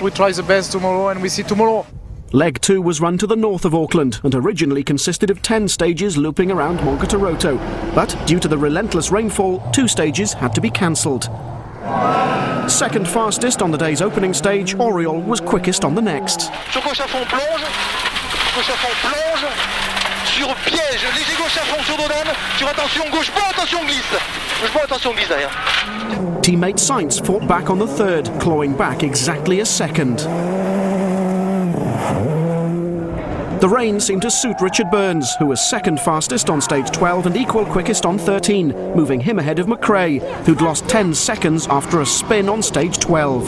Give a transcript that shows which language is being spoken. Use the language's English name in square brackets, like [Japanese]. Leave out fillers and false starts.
[English] We try the best tomorrow, and we see tomorrow. Leg 2 was run to the north of Auckland and originally consisted of 10 stages looping around Monkataroto. But due to the relentless rainfall, 2 stages had to be cancelled. 2nd fastest on the day's opening stage, Auriol was quickest on the next. [French] Sur gauche à fond, plonge. gauche à fond, plonge, sur piège, léger gauche à fond, sur dos d'âne, sur attention gauche, bon attention glisse, bon attention glisse derrière. [English] Teammate Sainz fought back on the third, clawing back exactly a second. The rain seemed to suit Richard Burns, who was second fastest on stage 12 and equal quickest on 13, moving him ahead of McRae, who'd lost 10 seconds after a spin on stage 12.